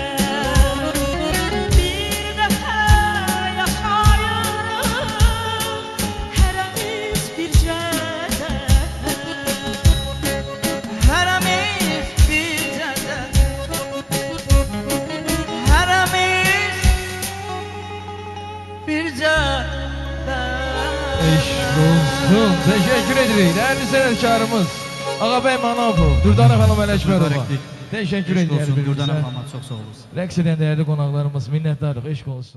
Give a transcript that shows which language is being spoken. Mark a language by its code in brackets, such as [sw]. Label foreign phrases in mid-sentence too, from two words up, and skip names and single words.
[az] Bir dəfə yaşayırıq, hərəmiz bir cədəfə. Hərəmiz bir cədəfə, hərəmiz bir cədəfə. Eşk olsun, [tr] teşekkür ederim. Değerli sanatçılarımız Ağabey Manapov, Dürdane Hanım Ələşmərova. Teşekkür ederim. Dürdane Hanım, [az] çox sağ olun. Rəqs edən değerli qonaqlarımız minnətdarıq, eşk olsun.